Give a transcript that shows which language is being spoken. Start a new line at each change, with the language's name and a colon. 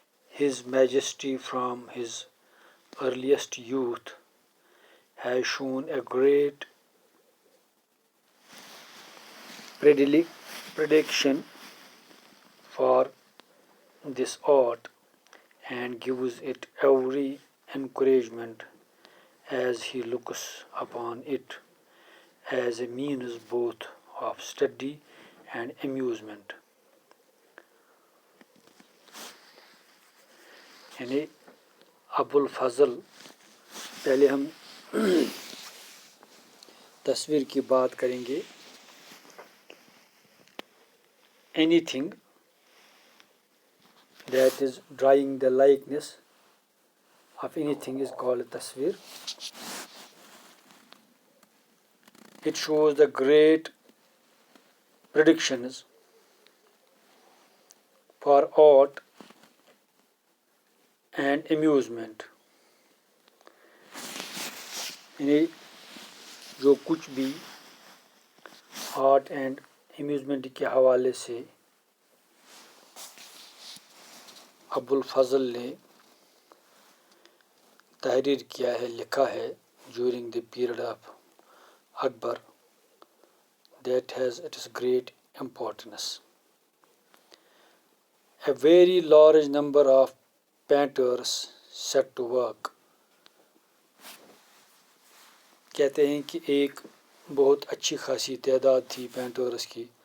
English: His Majesty from his earliest youth has shown a great predilection for this art and gives it every encouragement as he looks upon it as a means both of study and amusement.
Urdu: یعنی ابو الفضل، پہلے ہم تصویر کی بات کریں گے.
English: Anything that is drawing the likeness of anything is called تصویر. It shows the great predictions for art and amusement.
Urdu: یعنی جو کچھ بھی آرٹ اینڈ امیوزمنٹ کے حوالے سے ابو الفضل نے تحریر کیا ہے، لکھا ہے
English: during the period of Akbar, that has its great importance. A very large number of painters set to work.
Urdu: کہتے ہیں کہ ایک بہت اچھی خاصی تعداد تھی پینٹرس کی.